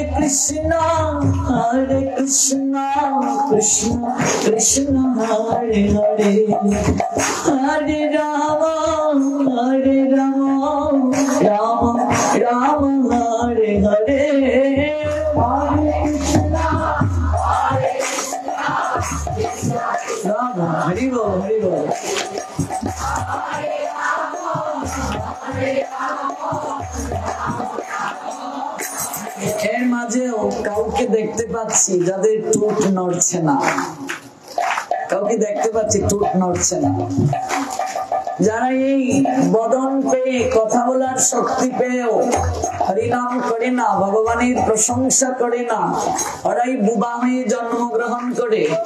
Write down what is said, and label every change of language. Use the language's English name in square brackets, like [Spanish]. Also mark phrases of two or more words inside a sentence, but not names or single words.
[Sanskrit] कृष्ण, हरे कृष्ण, कृष्ण कृष्ण, हरे हरे, हरे राम, हरे राम, राम राम, हरे हरे, हरे कृष्ण, हरे कृष्ण, राम, हरे बोल, हरे बोल. [Bangla] এর মাঝেও কাউকে দেখতে পাচ্ছি যাদের ঠোঁট নড়ছে না, কাউকে দেখতে পাচ্ছি ঠোঁট নড়ছে না। যারা এই বদন পেয়ে কথা বলার শক্তি পেয়েও হরিনাম করে না, ভগবানের প্রশংসা করে না, ওরাই বুবা হয়ে জন্মগ্রহণ করে।